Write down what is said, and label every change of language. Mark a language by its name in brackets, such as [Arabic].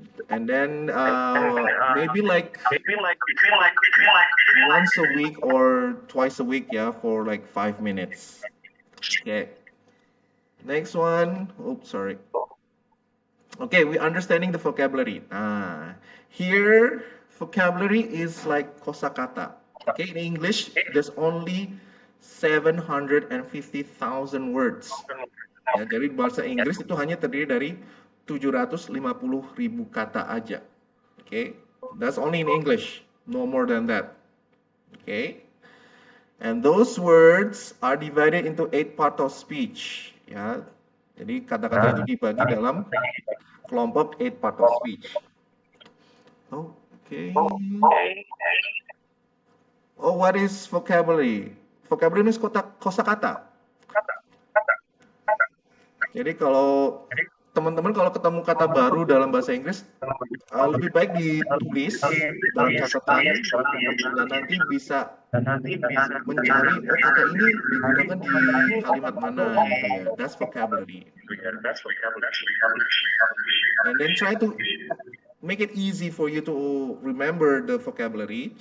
[English] And then maybe like once a week or twice a week, yeah, for like 5 minutes. Okay. Next one. Oops, sorry. Okay, we're understanding the vocabulary. Here, vocabulary is like kosakata. Okay, in English, there's only 750,000 words. [Indonesian] Ya, jadi bahasa Inggris itu hanya terdiri dari 750.000 kata aja. [English] Okay, that's only in English, no more than that. Okay, and those words are divided into 8 parts of speech. [Indonesian] Ya, jadi kata-kata itu dibagi dalam kelompok 8 parts of speech. Okay. [English] Oh, what is vocabulary? Vocabulary is kosakata. [Indonesian] Jadi kalau teman-teman kalau ketemu kata baru dalam bahasa Inggris, lebih baik ditulis dalam catatan dan nanti bisa mencari, oh, kata ini digunakan di kalimat mana, gitu ya. [English] That's vocabulary. And then try to make it easy for you to remember the vocabulary.